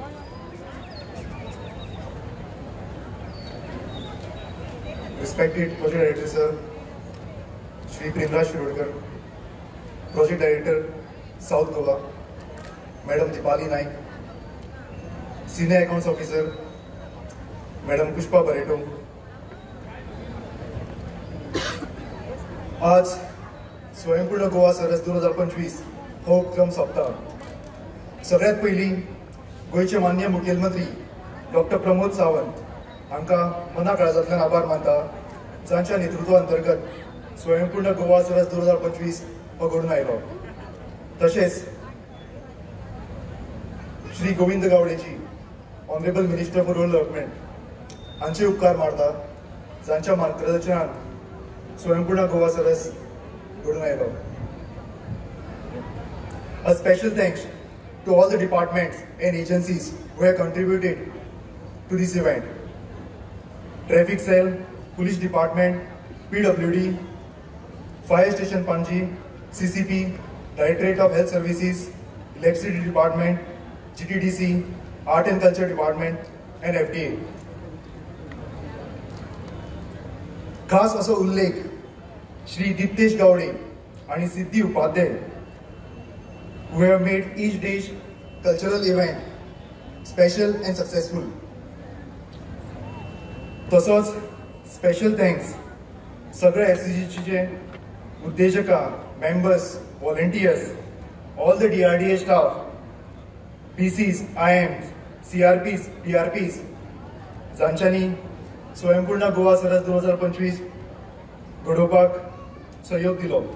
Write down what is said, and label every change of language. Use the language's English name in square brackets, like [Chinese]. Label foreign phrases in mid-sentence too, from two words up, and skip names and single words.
[English] respected Project Director Sir, Shri Premraj Shirodkar, Project Director, South Goa, Madam Dipali Naik, Senior Accounts Officer, Madam Pushpa Bareto. [Konkani] आज स्वयंपूर्ण गोवा सरस 2025 हो उपक्रम सोंपता. सगळ्यात पयलीं गोंयचे माननीय मुखेलमंत्री डॉक्टर प्रमोद सावंत हांकां मना काळजांतल्यान आभार मानता, जांच्या नेतृत्वा अंतर्गत स्वयंपूर्ण गोवा सरस 2025 हो घडून आयलो. तशेंच श्री गोविंद गावडेजी [English] Honourable Minister for Rural Development [Konkani] हांचे उपकार मारता, जांच्या मार्गदर्शनान स्वयंपूर्ण गोवा सरस घडून आयलो. [English] A special thanks to all the departments and agencies who have contributed to this event. Traffic Cell, Police Department, PWD, Fire Station Panji, CCP, Directorate of Health Services, Electricity Department, GTDC, Art and Culture Department and FDA. [Konkani] खास असो उल्लेख श्री [English] दिप्तेश गावडे आणि सिद्धी उपाध्याय who have made each day's cultural event special and successful. [Konkani] तसोच [English] special thanks [Konkani] सगळ्या एससीजीचे उद्देजका, मेंबर्स, व्हॉलंटियर्स, [English] all the DRDA staff, PCs, IMs, CRPs, PRPs, [Konkani] जांच्यांनी स्वयंपूर्ण गोवा सरस 2025 घडोवपाक सहयोग दिलो.